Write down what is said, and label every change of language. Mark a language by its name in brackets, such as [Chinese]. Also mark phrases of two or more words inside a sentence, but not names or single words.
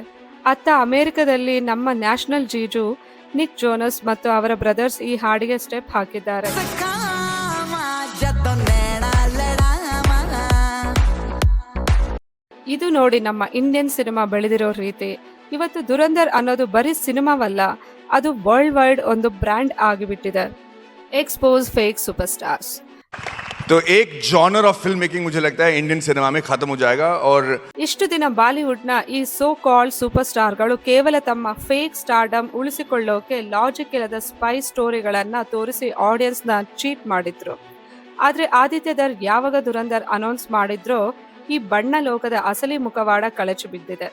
[Kannada] ಅತ್ತ ಅಮೆರಿಕದಲ್ಲಿ ನಮ್ಮ ನ್ಯಾಷನಲ್ ಜೀಜು ನಿಕ್ ಜೋನಸ್ ಮತ್ತು ಅವರ ಬ್ರದರ್ಸ್ ಈ ಹಾಡಿಗೆ ಸ್ಟೆಪ್ ಹಾಕಿದ್ದಾರೆ. ಇದು ನೋಡಿ ನಮ್ಮ [English] Indian cinema [Kannada] ಬೆಳೆದಿರೋ ರೀತಿ. ಇವತ್ತು ದುರಂಧರ್ ಅನ್ನೋದು ಬರೀ ಸಿನಿಮಾವಲ್ಲ, ಅದು [English] world wide [Kannada] ಒಂದು ಬ್ರ್ಯಾಂಡ್ ಆಗಿಬಿಟ್ಟಿದೆ. [English] expose fake superstars. [Hindi] तो एक [English] genre of film making [Hindi] मुझे लगता है [English] Indian cinema [Hindi] में खत्म हो जाएगा और [Kannada] ಇಷ್ಟು ದಿನ ಬಾಲಿವುಡ್ನ ಈ [English] so called [Kannada] ಸೂಪರ್ ಸ್ಟಾರ್ಗಳು ಕೇವಲ ತಮ್ಮ [English] fake stardom [Kannada] ಉಳಿಸಿಕೊಳ್ಳೋಕೆ ಲಾಜಿಕ್ ಇಲ್ಲದ ಸ್ಪೈ ಸ್ಟೋರಿಗಳನ್ನ ತೋರಿಸಿ ಆಡಿಯನ್ಸ್ನ ಚೀಟ್ ಮಾಡಿದ್ರು. ಆದ್ರೆ ಆದಿತ್ಯ ಧರ್ ಯಾವಾಗ ದುರಂಧರ್ ಅನೌನ್ಸ್ ಮಾಡಿದ್ರೋ ಈ ಬಣ್ಣ ಲೋಕದ ಅಸಲಿ ಮುಖವಾಡ ಕಳಚಿ ಬಿದ್ದಿದೆ.